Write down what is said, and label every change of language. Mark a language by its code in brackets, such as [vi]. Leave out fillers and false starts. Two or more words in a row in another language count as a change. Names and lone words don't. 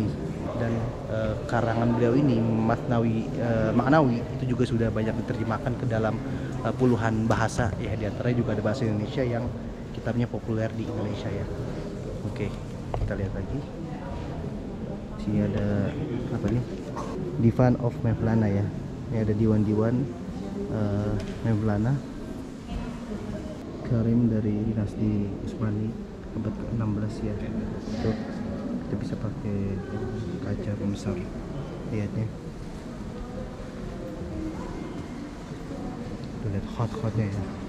[id] Dan karangan beliau ini Masnawi Ma'nawi itu juga sudah banyak diterjemahkan ke dalam puluhan bahasa ya, di antaranya juga ada bahasa Indonesia yang kitabnya populer di Indonesia ya. Oke, kita lihat lagi. Sini ada apa nih? Divan of Mevlana ya. Ini ada diwan-diwan Mevlana Karim dari dinasti Utsmani abad ke-16 ya. Tuh, kita bisa pakai kaca pembesar, lihatnya. Tuh, lihat hot-hotnya ya.